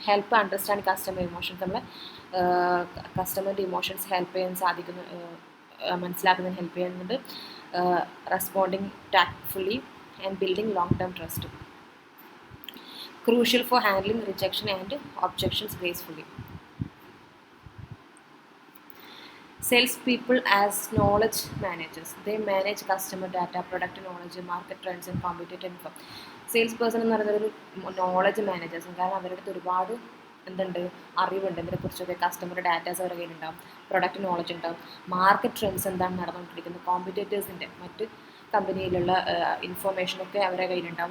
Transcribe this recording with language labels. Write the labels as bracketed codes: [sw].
[en] Help understand customer emotions. [ml] നമ്മൾ കസ്റ്റമറിൻ്റെ emotions help ചെയ്യാൻ സാധിക്കുന്നു, മനസ്സിലാക്കുന്നതിന് ഹെൽപ്പ് ചെയ്യുന്നുണ്ട്. [en] Responding tactfully and building long term trust. Crucial for handling rejection and objections gracefully. Sales people as knowledge managers. They manage customer data, product knowledge, market trends and competitive info. [ml] Sales person എന്ന് പറയുന്നത് ഒരു knowledge മാനേജേഴ്സും. കാരണം അവരുടെ അടുത്ത് ഒരുപാട് എന്തുണ്ട്, അറിവുണ്ട്, ഇതിനെക്കുറിച്ചൊക്കെ കസ്റ്റമർ ഡാറ്റാസ് അവരുടെ കയ്യിലുണ്ടാവും, പ്രൊഡക്റ്റ് നോളജ് ഉണ്ടാവും, മാർക്കറ്റ് ട്രെൻഡ്സ് എന്താണ് നടന്നുകൊണ്ടിരിക്കുന്നത്, കോമ്പറ്റേറ്റേഴ്സിൻ്റെ മറ്റ് കമ്പനിയിലുള്ള ഇൻഫോർമേഷനൊക്കെ അവരുടെ കയ്യിലുണ്ടാവും.